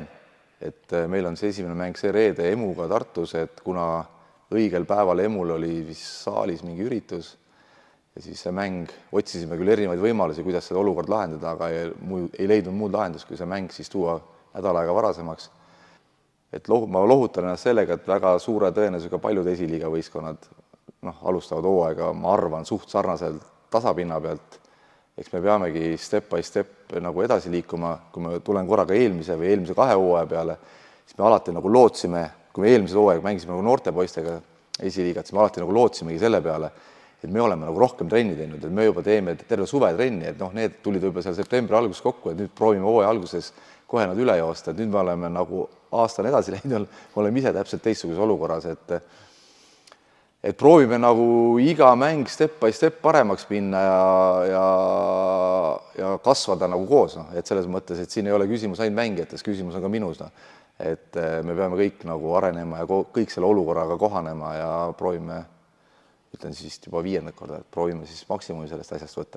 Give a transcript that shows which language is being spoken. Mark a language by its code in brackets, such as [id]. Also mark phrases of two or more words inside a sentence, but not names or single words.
[et] Et meil on see esimene mäng see reede Emuga Tartus, et kuna õigel päeval Emul oli vist saalis mingi üritus ja siis see mäng, otsisime küll erinevaid võimalusi, kuidas seda olukord lahendada, aga ei leidnud muud lahendust, kui see mäng siis tuua nädal aega varasemaks. Et ma lohutan ennast sellega, et väga suure tõenäosusega paljud esiliiga võistkonnad alustavad hooaega, ma arvan, suht sarnaselt tasapinna pealt. Eks me peamegi [en] step by step [et] nagu edasi liikuma, kui me tulen korraga eelmise 2 hooaja peale, siis me alati nagu lootsime, kui me eelmise hooaega mängisime nagu noorte poistega esiliigat, siis me alati nagu lootsimegi selle peale, et me oleme nagu rohkem trenni teinud, et me juba teeme terve suve trenni, et need tulid võib-olla seal septembri alguses kokku, et nüüd proovime hooaja alguses kohe nad üle joosta, et nüüd me oleme nagu aastane edasi läinud, me oleme ise täpselt teistsuguses olukorras, et proovime nagu iga mäng [en] step by step [et] paremaks minna ja kasvada nagu koos, et selles mõttes, et siin ei ole küsimus ainult mängijates, küsimus on ka minus, et me peame kõik nagu arenema ja kõik selle olukorraga kohanema ja proovime, ütlen siis juba 5. korda, et proovime siis maksimumi sellest asjast võtta.